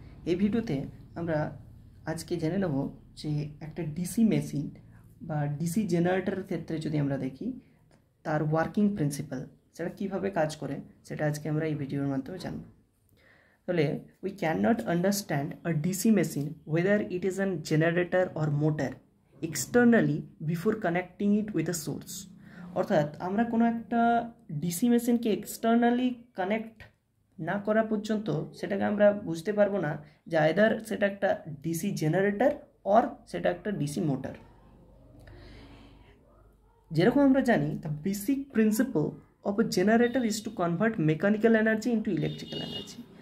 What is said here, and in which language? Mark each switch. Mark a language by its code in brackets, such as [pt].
[bn] এই ভিডিওতে আমরা আজকে জেনে নেব যে একটা ডিসি মেশিন বা ডিসি জেনারেটরের ক্ষেত্রে যদি আমরা দেখি তার ওয়ার্কিং প্রিন্সিপাল সেটা কিভাবে কাজ করে সেটা আজকে আমরা এই ভিডিওর মাধ্যমে জানব। তাহলে [en] we cannot understand a DC machine whether it is a generator or motor externally before connecting it with a source. [bn] অর্থাৎ আমরা কোনো একটা ডিসি মেশিনকে এক্সটার্নালি কানেক্ট না করা পর্যন্ত সেটাকে আমরা বুঝতে পারবো না যে আইদার সেটা একটা ডিসি জেনারেটর অর সেটা একটা ডিসি মোটর। [en] যেরকম আমরা জানি the basic principle of a generator is to convert mechanical energy into electrical energy.